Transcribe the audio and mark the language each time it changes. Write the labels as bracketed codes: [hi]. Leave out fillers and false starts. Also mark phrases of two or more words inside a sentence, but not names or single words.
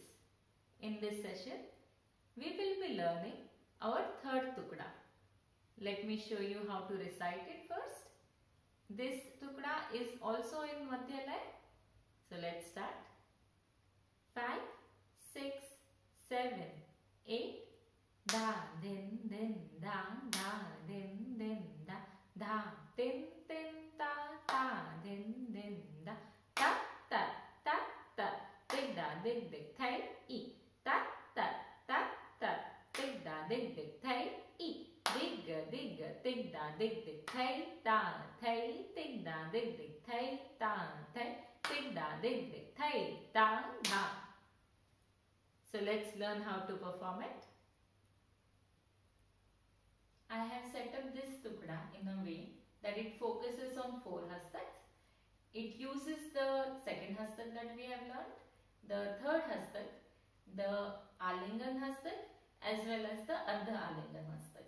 [en] In this session, we will be learning our third tukda. Let me show you how to recite it first. This tukda is also in [hi] मध्य लय. [en] So let's start. 5, 6, 7, 8. Da, din, din, da, da, din, din, da, da, din, din, da, da, din, din, da, ta, ta, ta, ta, dig, da, dig, dig, thay, e, ta, ta, ta, ta, dig, da, dig, dig, thay, e, dig, dig, dig, da, dig, dig, thay, da, thay, dig, da, dig, dig, thay, da, thay, dig, da, dig, dig, thay, da, da. So let's learn how to perform it. I have set up this tukda in a way that it focuses on 4 hastaks. It uses the second hastak that we have learned, the third hastak, the [hi] आलिंगन हस्तक [en] as well as the [hi] अर्ध आलिंगन हस्तक.